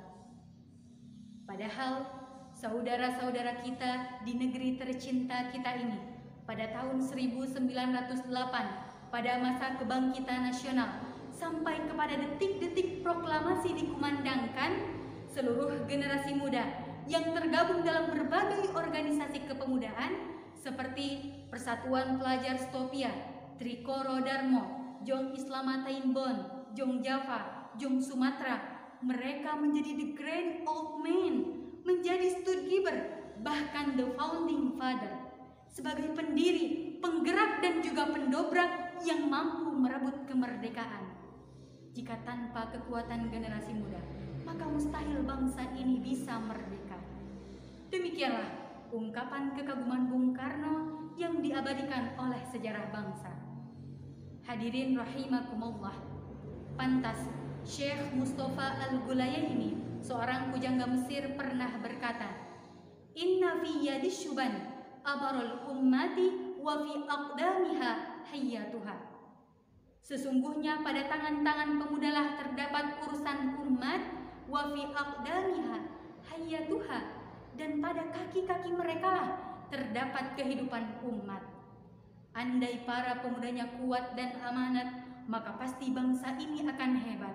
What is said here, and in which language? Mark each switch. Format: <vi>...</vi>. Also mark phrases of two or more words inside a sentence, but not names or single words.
<id>Padahal saudara-saudara kita di negeri tercinta kita ini pada tahun 1908, pada masa kebangkitan nasional, sampai kepada detik-detik proklamasi dikumandangkan, seluruh generasi muda yang tergabung dalam berbagai organisasi kepemudaan seperti Persatuan Pelajar Stopia, Trikoro Darmo, Jong Islamatain Bon, Jong Java, Jong Sumatera, mereka menjadi</id> <en>the grand old man, menjadi stewardkeeper, bahkan the founding father,</en> <id>sebagai pendiri, penggerak dan juga pendobrak yang mampu merebut kemerdekaan. Jika tanpa kekuatan generasi muda, maka mustahil bangsa ini bisa merdeka. Demikianlah ungkapan kekaguman Bung Karno yang diabadikan oleh sejarah bangsa. Hadirin rahimakumullah, pantas Syekh Mustafa Al-Gulayaini, seorang pujangga Mesir, pernah berkata,</id> <ar>"إن في يد الشبان أمر الأمة وفي أقدامها حياتها."</ar> <id>Sesungguhnya pada tangan-tangan pemudalah terdapat urusan umat,</id> <ar>وفي أقدامها حياتها,</ar> <id>dan pada kaki-kaki merekalah terdapat kehidupan umat. Andai para pemudanya kuat dan amanat, maka pasti bangsa ini akan hebat.</id>